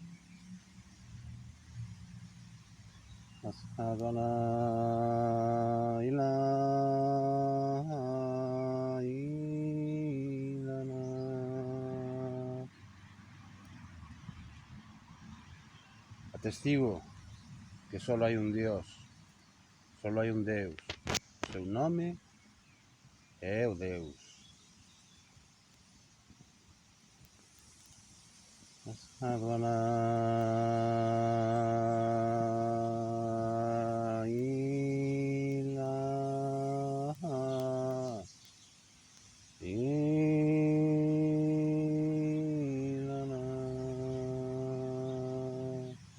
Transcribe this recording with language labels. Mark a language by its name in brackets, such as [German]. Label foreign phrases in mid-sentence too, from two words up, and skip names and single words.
[Arabic] أشهد أن لا إله إلا الله. [Galician] Atestigo que solo hai un Dios, solo hai un Deus. O seu nome é o Deus. [Arabic] أشهد أن لا إله إلا الله.